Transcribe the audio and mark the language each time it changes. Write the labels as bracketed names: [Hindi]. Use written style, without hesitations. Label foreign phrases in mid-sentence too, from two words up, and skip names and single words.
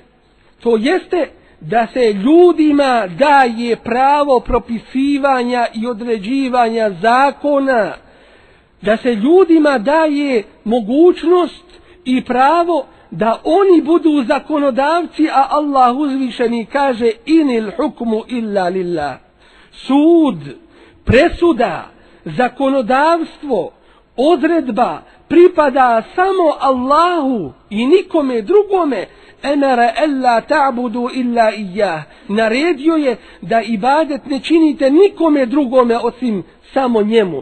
[Bosnian] To jeste da se ljudima daje pravo propisivanja i određivanja zakona, da se ljudima daje mogućnost i pravo da oni budu zakonodavci, a Allah uzvišeni kaže: [Arabic] إن الحكم إلا لله. [Bosnian] Sud, presuda, zakonodavstvo, odredba pripada samo Allahu i nikome drugome. [Arabic] أمر ألا تعبدوا إلا إياه, [Bosnian] naredio je da ibadet ne činite nikome drugome osim samo njemu.